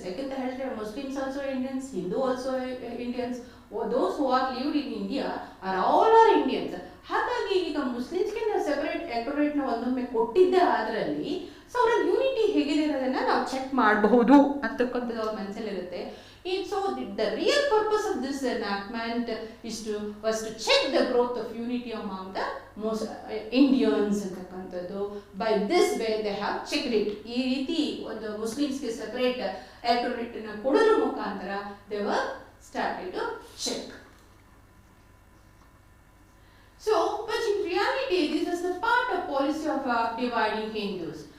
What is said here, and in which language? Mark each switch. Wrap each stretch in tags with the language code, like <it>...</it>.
<kn>ಯಾಕಂತ ಹೇಳಿದ್ರೆ</kn> <en>Muslims also Indians, Hindu also Indians, those who are lived in India all are Indians.</en> <kn>ಹಾಗಾಗಿ ಈಗ ಮುಸ್ಲಿಮ್ಸ್ಗೆ ನಾವು ಸೆಪರೇಟ್ ಎಲೆಕ್ಟೊರೇಟ್ನ ಒಂದೊಮ್ಮೆ ಕೊಟ್ಟಿದ್ದೆ ಅದರಲ್ಲಿ ಸೊ ಅವರ ಯೂನಿಟಿ ಹೇಗಿದೆ ಅನ್ನೋದನ್ನ ನಾವು ಚೆಕ್ ಮಾಡಬಹುದು ಅಂತಕ್ಕಂಥದ್ದು ಅವ್ರ ಮನಸ್ಸಲ್ಲಿರುತ್ತೆ.</kn> <en>So the real purpose of this enactment was to check the growth of unity among the most Indians</en> <kn>ಅಂತಕ್ಕಂಥದ್ದು.</kn> <en>By this way they have checked it.</en> <kn>ಈ ರೀತಿ ಒಂದು ಮುಸ್ಲಿಮ್ಸ್ಗೆ ಸೆಪರೇಟ್ ಎಲೆಕ್ಟೊರೇಟ್ ಅನ್ನು ಕೊಡೋದ್ರ ಮುಖಾಂತರ</kn> <en>they were started to check. So but in reality this is the part of policy of dividing Hindus.</en>